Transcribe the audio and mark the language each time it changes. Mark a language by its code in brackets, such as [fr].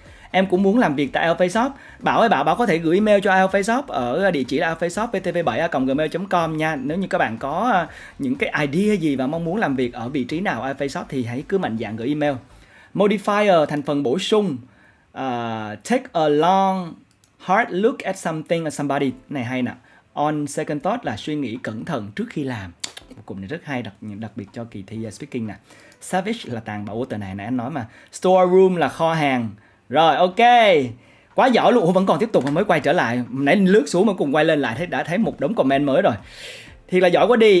[vi] Em cũng muốn làm việc tại IELTS FACE-OFF. Bảo ơi Bảo có thể gửi email cho IELTS FACE-OFF ở địa chỉ là ieltsfaceoff.ptv7@gmail.com nha. Nếu như các bạn có những cái idea gì và mong muốn làm việc ở vị trí nào IELTS FACE-OFF thì hãy cứ mạnh dạn gửi email. Modifier, thành phần bổ sung. [en] Take a long hard look at something or somebody. [vi] Này hay nè. [en] On second thought [vi] là suy nghĩ cẩn thận trước khi làm. Cụm này rất hay, đặc biệt cho kỳ thi speaking nè. Savage là tàn bạo. Từ này anh nói mà. Store room là kho hàng. Rồi ok, quá giỏi luôn. Ủa, vẫn còn tiếp tục mới quay trở lại. Nãy lướt xuống mà cùng quay lên lại đã thấy một đống comment mới rồi. Thì là giỏi quá đi.